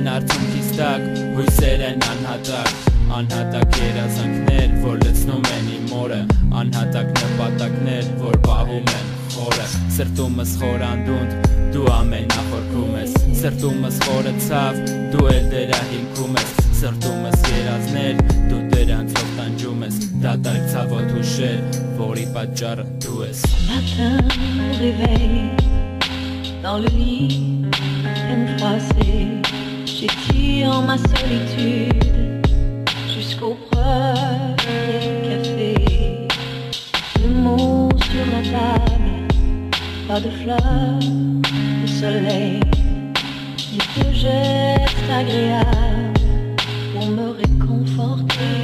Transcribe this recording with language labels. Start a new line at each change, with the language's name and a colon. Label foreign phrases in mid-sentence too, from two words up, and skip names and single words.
Armenian: արցունքից տակ հույսեր են անհատակ, անհատակ երազանքներ, որ լցնում են իմ օրը, անհատակ նպատակներ, որ պահում են խորը, սրտումս խորանդունդ, դու ամենախորքում ես, սրտումս խորը ցավ, դու էլ դրա հիմքում ես, սրտումս երազներ, դու դրանցով տանջում ես, դատարկ ցավոտ հուշեր, որի պատճառը դու ես։
French: Matin au réveil, dans le lit, peine froissée, j'étire ma solitude jusqu'au premier café. Le mot sur la table, pas de fleurs, le soleil, ni de gestes agréables pour me réconforter.